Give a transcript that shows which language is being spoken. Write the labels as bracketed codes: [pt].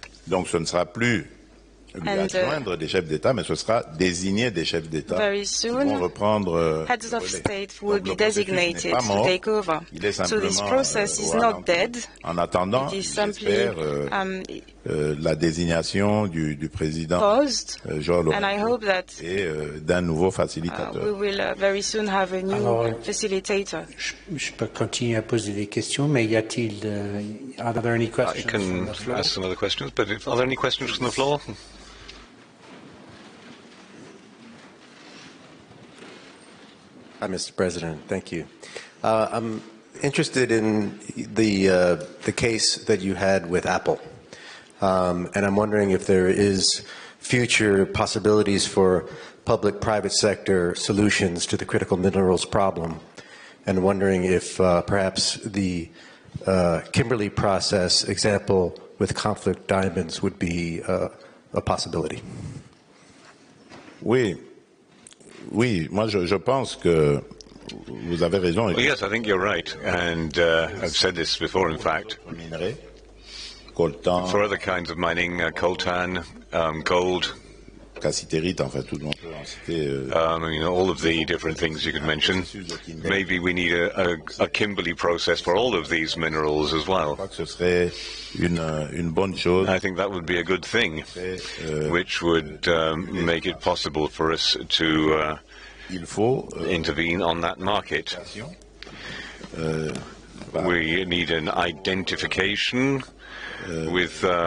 [fr] Donc ce ne sera plus lui adjoindre des chefs d'État, mais ce sera désigner des chefs d'État qui vont reprendre [en] heads of state will be designated to take over. So this process is not dead. [fr] En attendant, j'espère la désignation du président João Lourenço et d'un nouveau facilitateur. [en] We will very soon have a new facilitator. [fr] Je peux continuer à poser des questions, mais y a-t-il [en] are there any questions? I can ask some other questions, but are there any questions from the floor? Hi, Mr. President. Thank you. I'm interested in the case that you had with Apple, and I'm wondering if there is future possibilities for public-private sector solutions to the critical minerals problem, and wondering if perhaps the Kimberley process example with conflict diamonds would be a possibility. [fr] Oui, moi je pense que vous avez raison. [en] Well, yes, I think you're right, and I've said this before, in fact. For other kinds of mining, coltan, gold, [fr] cassitérite, en fait, tout le monde peut en citer. [en] All of the different things you could mention. Maybe we need a Kimberley process for all of these minerals as well. [fr] Je crois que ce serait une bonne chose. [en] I think that would be a good thing, which would make it possible for us to intervene on that market. We need an identification with